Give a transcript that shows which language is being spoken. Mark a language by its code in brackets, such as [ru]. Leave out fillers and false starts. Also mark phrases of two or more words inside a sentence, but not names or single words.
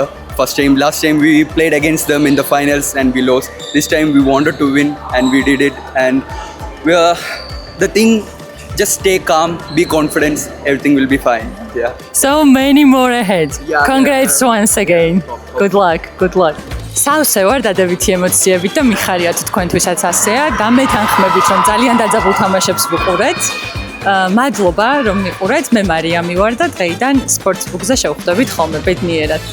[en] Last time we played against them in the finals and we lost. This time we wanted to win and we did it. And the thing, just stay calm, be confident, everything will be fine. Yeah. So many more ahead. Congrats once again. Good luck. [ka] სავსე ვარ დადებითი ემოციებით და მიხარიათ თქვენთვისაც ასეა. დამეთანხმებით რომ ძალიან დაძაბულ თამაშებს ვუყურეთ. მადლობა რომ მიყურეთ. მე მარიამი ვარ და დღეიდან სპორტსბუქზე შევხვდებით ხოლმე ბედნიერად.